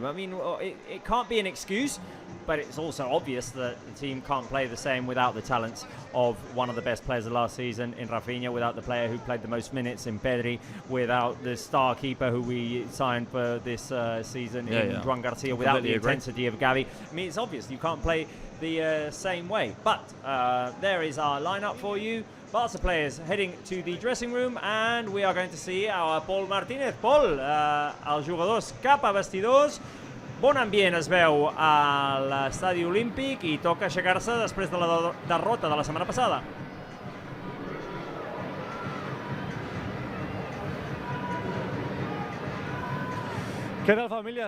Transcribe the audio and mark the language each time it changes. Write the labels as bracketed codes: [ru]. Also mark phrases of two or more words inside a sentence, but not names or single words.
[en] I mean, it can't be an excuse, but it's also obvious that the team can't play the same without the talents of one of the best players of last season in Rafinha, without the player who played the most minutes in Pedri, without the star keeper who we signed for this season in Joan Garcia, without the intensity of Gavi. I mean, it's obvious you can't play the same way. But there is our lineup for you. Barca players heading to the dressing room, and we are going to see our Paul Martinez. Paul, [ca] els jugadors cap a vestidors. Bon ambient es veu a l'estadi olímpic i toca aixecar-se després de la derrota de la setmana passada. Què tal, família?